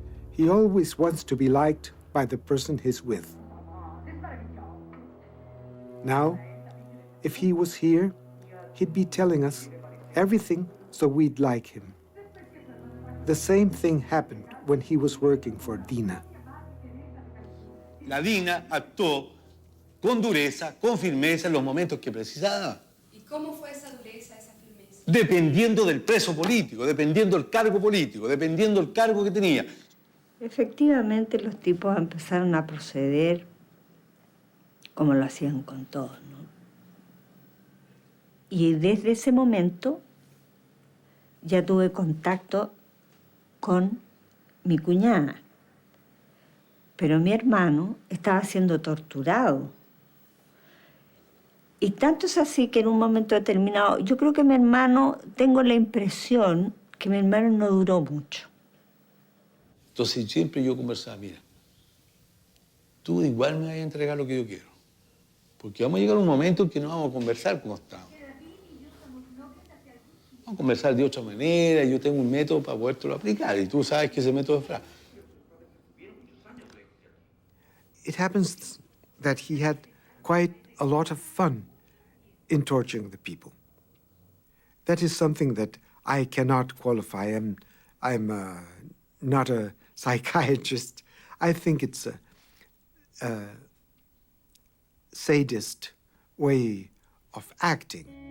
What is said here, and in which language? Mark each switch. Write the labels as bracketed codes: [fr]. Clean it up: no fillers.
[en] He always wants to be liked by the person he's with. Now, if he was here, he'd be telling us everything so we'd like him. The same thing happened when he was working for DINA. [es] La DINA actuó con dureza, con firmeza en los momentos que precisaba. ¿Y cómo fue esa dureza, esa firmeza? Dependiendo del preso político, dependiendo del cargo político, dependiendo del cargo que tenía. Efectivamente, los tipos empezaron a proceder como lo hacían con todos, ¿no? Y desde ese momento ya tuve contacto con mi cuñada. Pero mi hermano estaba siendo torturado. Y tanto es así que en un momento determinado, yo creo que mi hermano, tengo la impresión que mi hermano no duró mucho. Entonces siempre yo conversaba, mira, tú igual me vas a entregar lo que yo quiero. Porque vamos a llegar a un momento en que no vamos a conversar como estamos. Vamos a conversar de otra manera, yo tengo un método para podértelo aplicar, y tú sabes que ese método es frágil. [en] It happens that he had quite a lot of fun in torturing the people. That is something that I cannot qualify. I'm not a psychiatrist. I think it's a sadist way of acting.